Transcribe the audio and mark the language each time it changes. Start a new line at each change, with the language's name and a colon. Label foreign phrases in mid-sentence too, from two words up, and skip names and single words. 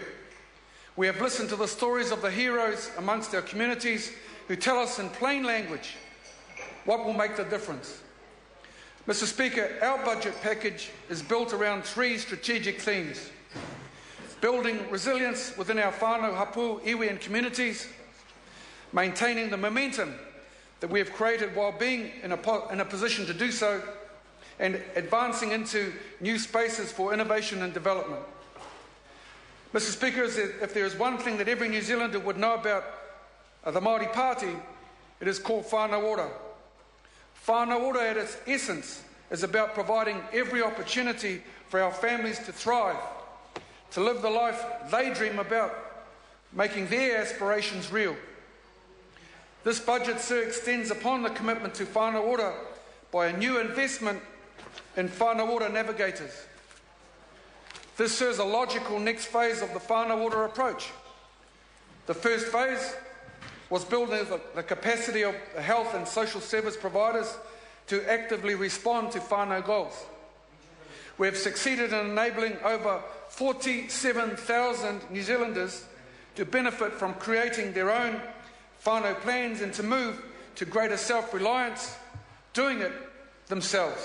English: We have listened to the stories of the heroes amongst our communities who tell us in plain language what will make the difference. Mr. Speaker, our budget package is built around three strategic themes: building resilience within our
Māori: whānau, hapu, iwi
English: and communities, maintaining the momentum that we have created while being in a position to do so, and advancing into new spaces for innovation and development. Mr. Speaker, if there is one thing that every New Zealander would know about the Māori Party, it is called
Māori: whānau ora. Whānau ora
English: at its essence is about providing every opportunity for our families to thrive, to live the life they dream about, making their aspirations real. This budget, sir, extends upon the commitment to
Māori: whānau ora
English: by a new investment in
Māori: whānau ora
English: navigators. This serves a logical next phase of the
Māori: whānau ora
English: approach. The first phase was building the capacity of the health and social service providers to actively respond to whānau goals. We have succeeded in enabling over 47,000 New Zealanders to benefit from creating their own whānau plans and to move to greater self-reliance, doing it themselves.